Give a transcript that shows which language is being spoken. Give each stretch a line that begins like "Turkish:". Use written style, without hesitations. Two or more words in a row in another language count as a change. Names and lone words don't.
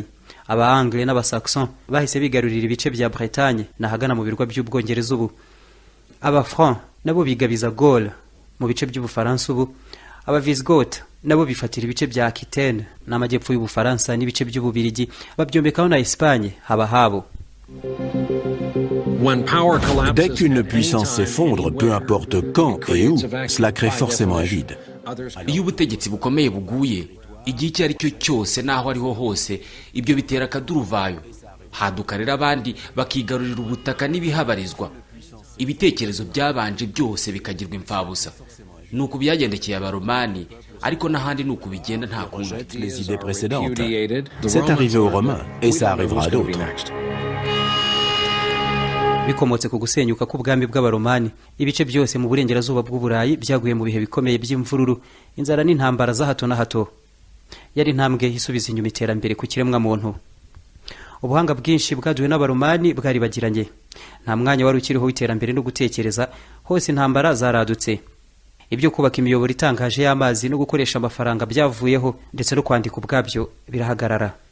Kinyarwanda: Aba-Anglais n'aba-Saxon bahise bigarurira ibice bya Bretagne nahagana mu birwa by'Ubwongereza ubu. Aba-Franc nabo bigabiza Gaule mu bice by'Ubufaransa ubu. Aba-Visigoth nabo bifatira ibice bya Aquitaine n'amajyepfo y'Ubufaransa n'ibice by'Ububirigi, babyombekaho na Espagne haba habo.
French: Dès qu'une puissance s'effondre, peu importe quand et où, cela crée forcément un vide.
Kinyarwanda: iyo ubutegetsi bukomeye buguye igihe icyo ari cyo cyose n'aho ariho hose ibyo bitera akaduruvayo haduka rero abandi bakigarurira ubutaka n'ibihabarizwa ibitekerezo byabanje byose bikagirwa imfabusa nuko byagendekeye abaromani ariko n'ahandi nuko bigenda nta kundi.
French: Les idées précédentes. C'est arrivé aux Romains et ça arrivera à d'autres.
Kinyarwanda: bikomotse ku gusenyuka k'ubwami bw'abaromani ibice byose mu burengerazuba bw'uburayi byaguye mu bihe bikomeye by'imvururu inzara n'intambara za hato na hato yari intambwe isubiza inyuma iterambere ku kiremwa muntu. Ubuhanga bwinshi bwaduwe n'abaromani bwari bagiranye nta mwanya wari ukiriho w'iterambere no gutekereza hose intambara zaradutse ibyo kubaka imiyoboro itangaje y'amazi no gukoresha amafaranga byavuyeho ndetse no kwandika ubwabyo birahagarara.